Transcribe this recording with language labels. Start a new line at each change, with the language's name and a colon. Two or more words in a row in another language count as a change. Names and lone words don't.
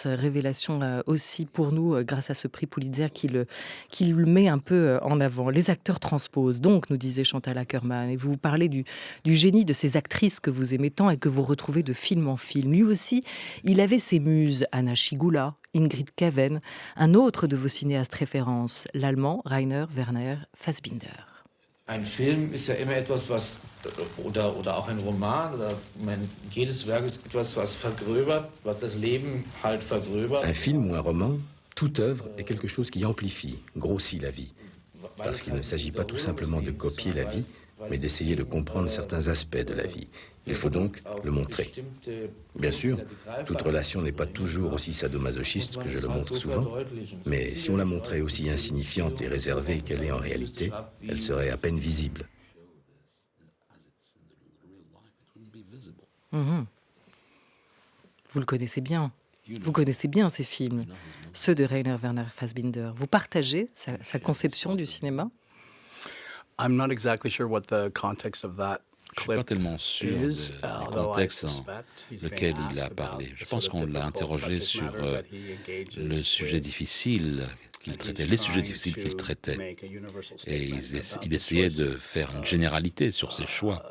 French: Révélation aussi pour nous grâce à ce prix Pulitzer qui le met un peu en avant. Les acteurs transposent, donc, nous disait Chantal Akerman, et vous parlez du génie de ces actrices que vous aimez tant et que vous retrouvez de film en film. Lui aussi, il avait ses muses, Anna Schygulla, Ingrid Kaven, un autre de vos cinéastes références, l'allemand Rainer Werner Fassbinder.
German: Ein Film ist ja immer etwas, oder auch ein Roman, jedes Werk ist etwas, was vergröbert, was das Leben halt vergröbert.
French: Un film ou un roman, toute œuvre est quelque chose qui amplifie, grossit la vie. Parce qu'il ne s'agit pas tout simplement de copier la vie, mais d'essayer de comprendre certains aspects de la vie. Il faut donc le montrer. Bien sûr, toute relation n'est pas toujours aussi sadomasochiste que je le montre souvent, mais si on la montrait aussi insignifiante et réservée qu'elle est en réalité, elle serait à peine visible. Vous le connaissez bien. Vous connaissez bien ces films, ceux de Rainer Werner Fassbinder. Vous partagez sa conception du cinéma?
English: I'm not exactly sure what the context of that
French: Je ne suis pas tellement sûr du contexte dans lequel il a parlé. Je pense qu'on l'a interrogé sur le sujet difficile qu'il traitait, les sujets difficiles qu'il traitait. Et il essayait de faire une généralité sur ses choix.